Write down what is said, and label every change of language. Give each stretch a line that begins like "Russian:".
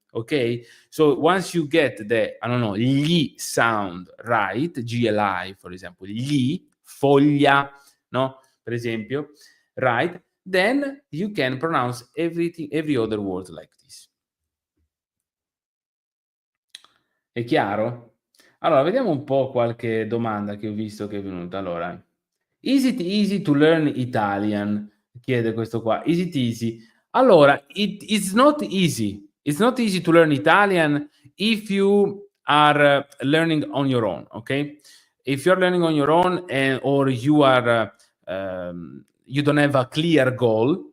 English: Okay? So once you get the, I don't know, gli sound right, GLI, for example, gli, foglia, no?
Italian: Per esempio,
English: right? Then you can pronounce everything, every other word like this.
Italian: È chiaro? Allora, vediamo un po' qualche domanda che ho visto che è venuta.
English: Allora, is it easy to learn Italian?
Italian: Chiede questo qua.
English: Is it easy? Allora, it's not easy. It's not easy to learn Italian if you are learning on your own, okay? If you're learning on your own or you are you don't have a clear goal.